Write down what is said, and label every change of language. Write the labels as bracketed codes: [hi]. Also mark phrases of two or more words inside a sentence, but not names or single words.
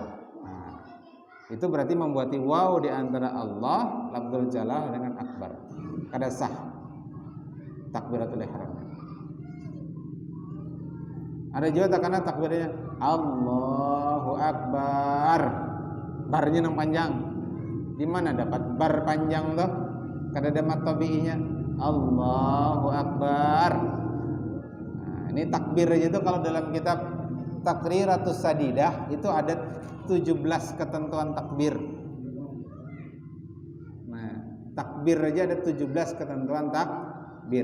[id] Nah, itu berarti membuat waw di antara Allah lafzul jalalah dengan akbar. [bjn] Kada sah takbiratul ihram. Ada juga takana takbirnya [ar] Allahu Akbar. [bjn] Barnya yang panjang. Di mana dapat bar panjang tuh? Kada ada mat tabi'inya. [ar] Allahu Akbar. [id] Ini takbir aja itu kalau dalam kitab Taqriratus Sadidah itu ada 17 ketentuan takbir. Nah, takbir aja ada 17 ketentuan takbir.